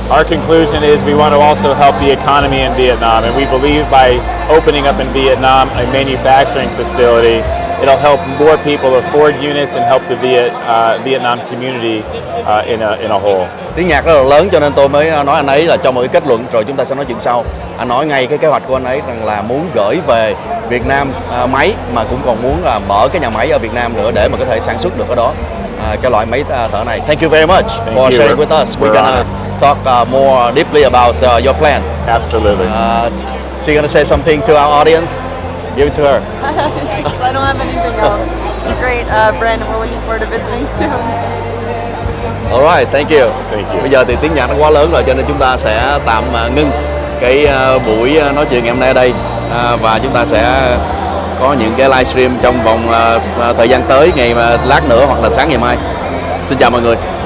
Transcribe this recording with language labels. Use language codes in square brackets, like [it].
[en] Our conclusion is we want to also help the economy in Vietnam, and we believe by opening up in Vietnam a manufacturing facility it'll help more people afford units and help the Vietnam community in a whole. [vi] Tiếng nhạc rất là lớn cho nên tôi mới nói anh ấy là cho một cái kết luận rồi chúng ta sẽ nói chuyện sau. Anh nói ngay cái kế hoạch của anh ấy rằng là muốn gửi về Việt Nam máy, mà cũng còn muốn mở cái nhà máy ở Việt Nam nữa để mà có thể sản xuất được cái đó, cái loại máy thở này. [en] Thank you very much for sharing with us. We're gonna talk more deeply about your plan. Absolutely. So you're gonna say something to our audience? Give it to her. So I don't have anything else. It's a great brand and we're looking forward to visiting soon. Alright, thank you. Thank you. [vi] Bây giờ thì tiếng nhạc nó quá lớn rồi cho nên chúng ta sẽ tạm ngưng cái buổi nói chuyện ngày hôm nay ở đây, và chúng ta sẽ có những cái livestream trong vòng thời gian tới, ngày lát nữa hoặc là sáng ngày mai. Xin chào mọi người.